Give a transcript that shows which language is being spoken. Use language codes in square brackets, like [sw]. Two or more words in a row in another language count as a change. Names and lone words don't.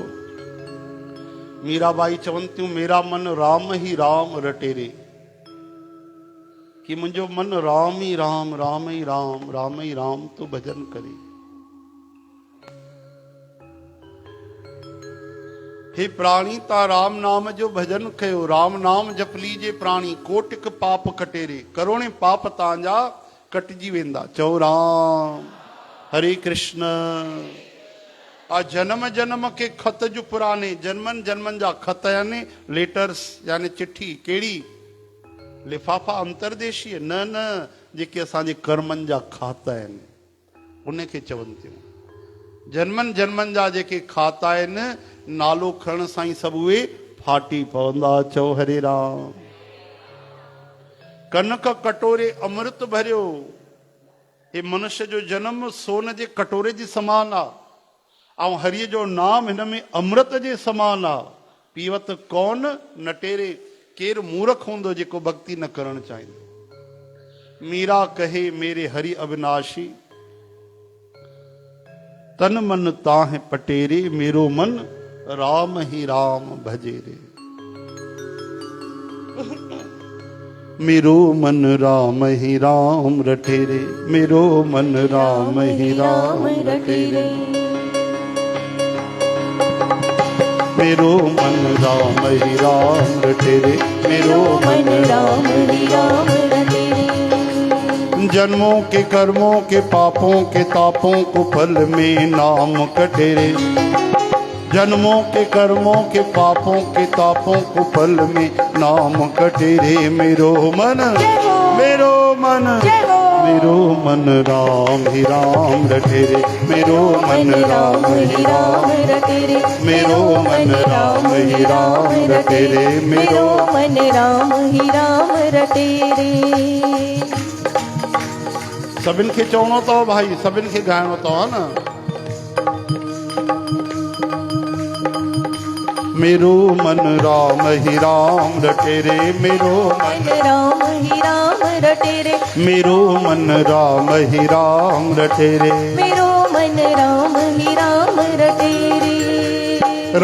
[sd] मीराबाई चवनि थियूं [hi] मेरा मन राम ही राम रटे रे, [sd] कि मुंहिंजो मन राम ही राम राम ही राम राम ही राम तो भजन करे। हे प्राणी ता [hi] राम नाम जो भजन कयो, राम नाम जप लीजे प्राणी कोटिक पाप कटेरे, [sd] करोड़े पाप तव्हांजा कटिजी वेंदा। चओ राम हरे कृष्ण। [hi] आ जन्म जन्म के खत [sd] जो पुराने जन्मन जन्मन जा खत यानी लेटर्स यानी चिट्ठी केड़ी लिफाफा अंतरदेशी न न जेके असांजे कर्मन जा खाता आहिनि उनखे चवनि थियूं। जन्मन जन्मन जा जेके खाता आहिनि नालो खणण सां ई सभु उहे फाटी पवंदा। चओ हरे राम। [hi] कनक कटोरे अमृत भरियो, [sd] हे मनुष्य जो जन्म सोन जे कटोरे जे समान आहे ऐं हरिय जो नाम हिन में अमृत जे समान आहे। [hi] पीवत कौन नटेरे, [sd] केर मूर्ख हूंदो जेको भक्ति न करणु चाहींदो। [hi] मीरा कहे मेरे हरि अविनाशी, तन मन ताहे पटेरे, मेरो मन राम ही राम भजे रे। मेरो मन राम ही राम रटे रे, मेरो मन राम ही राम रटे रे। मेरो मन राम ही राम रटे रे, मेरो मन राम ही राम रटे रे। जन्मों के कर्मों के पापों के तापों को फल में नाम कटे रे। जन्मों के कर्मों के पापों के तापों को फल में नाम कटे रे। मेरो मन मेरो मन मेरो मन राम ही राम रटे रे, मेरो मन राम ही राम रटे रे, मेरो मन राम ही राम रटे रे, मेरो मन राम ही राम रटे रे। [sd] सभिनि खे चवणो अथव भाई, सभिनि खे ॻाइणो अथव न। [hi] मेरो मन राम ही राम रटे रे, मेरो मन राम ही राम रटे रे, मेरो मन राम ही राम रटे रे, मेरो मन राम ही राम रटे रे।